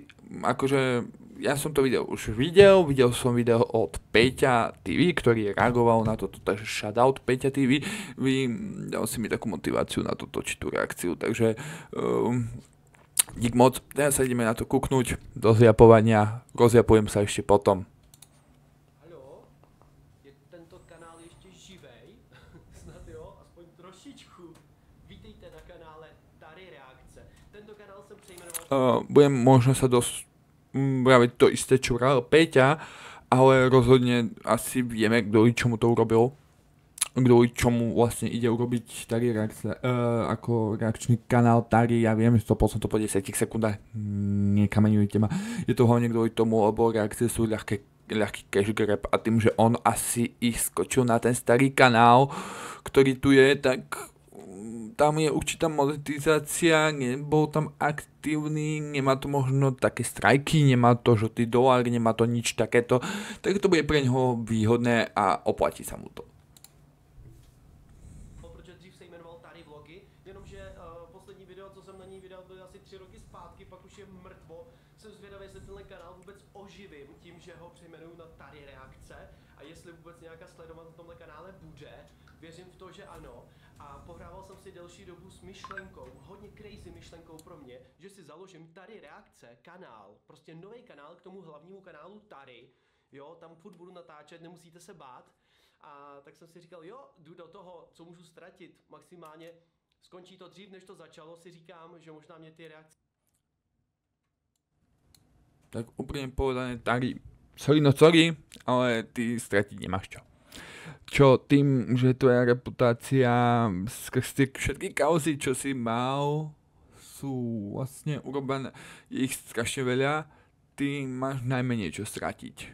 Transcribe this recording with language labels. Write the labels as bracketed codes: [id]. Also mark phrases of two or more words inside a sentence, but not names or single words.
[sk] Akože ja som to video už videl som video od Peťa TV, ktorý reagoval na toto, takže shoutout Peťa TV, dal si mi takú motiváciu na to točiť tú reakciu, takže dík moc, teraz sa ideme na to kúknúť do zjapovania, rozjapujem sa ešte potom. [cs] Haló, je tento kanál ještě živej? Snad jo, aspoň trošičku. Vítejte na kanále Tari Reakce. Tento kanál jsem přejmenoval... [sk] Budem možno sa vraviť to isté, čo vral Peťa, ale rozhodne asi vieme, kto čomu to urobil. Kto čomu vlastne ide urobiť Tari Reakce, ako reakčný kanál Tari, ja viem, 100% to po 10 sekundách, nekameňujte ma. Je to hlavne kvôli tomu, lebo reakcie sú ľahký [en] cash grab [sk] a tým, že on asi ich skočil na ten starý kanál, ktorý tu je, tak tam je určitá monetizácia, nebol tam aktívny, nemá to možno také strajky, nemá to žltý dolár, nemá to nič takéto, tak to bude pre neho výhodné a oplatí sa mu to. [cs] Protože dřív se jmenoval Tari Vlogy, jenomže poslední video, co jsem na ní vydal, byly asi 3 roky zpátky, pak už je mrtvo. Jsem zvědavý, jestli tenhle kanál vůbec oživím tím, že ho přejmenuju na Tari Reakce a jestli vůbec nějaká sledovanost na tomhle kanále bude. Věřím v to, že ano. A pohrával jsem si delší dobu s myšlenkou, hodně crazy myšlenkou pro mě, že si založím Tari Reakce kanál, prostě nový kanál k tomu hlavnímu kanálu Tari. Jo, tam furt budu natáčet, nemusíte se bát. A tak jsem si říkal, jo, jdu do toho, co můžu ztratit, maximálně skončí to dřív, než to začalo, si říkám, že možná mě ty reakce... [sk] Tak úprimne povedané, Tari, sorry, ale ty stratiť nemáš čo. Čo tým, že tvoja reputácia skrz tie všetky kauzy, čo si mal, sú vlastne urobené, je ich strašne veľa, ty máš najmenej čo stratiť.